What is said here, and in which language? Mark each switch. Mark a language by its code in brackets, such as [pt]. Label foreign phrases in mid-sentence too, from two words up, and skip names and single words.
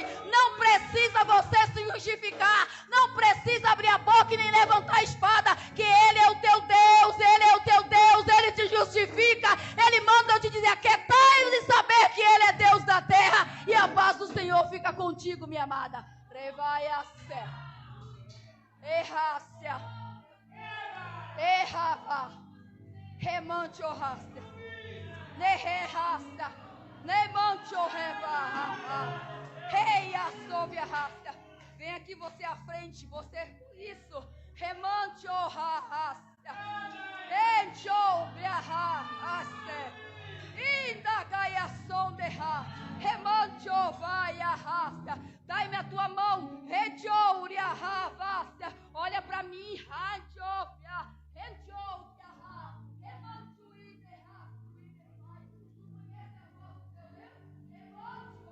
[pt] Não precisa você se justificar. Não precisa abrir a boca e nem levantar a espada. Que Ele é o teu Deus. Ele é o teu Deus. Ele te justifica. Ele manda eu te dizer: aquietai de saber que Ele é Deus da terra. E a paz do Senhor fica contigo, minha amada. Revaiasse. Errácia. Errava. Remante o raça. Nerrehaça. Nemante o reva. Reia sobre a raça. Vem aqui você à frente. Você. Isso. Remante o raça. Enchou a raça. Inda gaia sonderra, remancho vai a raça, dai-me a tua mão, redouria ravasta, olha para mim, radiopia, redouria ra, remancho iderra, tu conhece a voz do teu Deus, remancho